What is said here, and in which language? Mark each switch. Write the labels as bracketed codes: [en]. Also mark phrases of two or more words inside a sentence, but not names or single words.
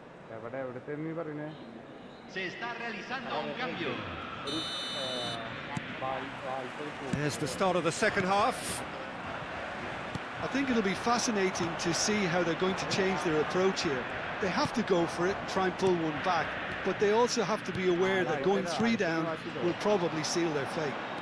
[ml] എവിടുത്തെ നീ പറയുന്നേ? [es] Se está realizando un cambio. [en] There's the start of the second half. I think it'll be fascinating to see how they're going to change their approach here. They have to go for it, try and pull one back, but they also have to be aware that going 3 down will probably seal their fate.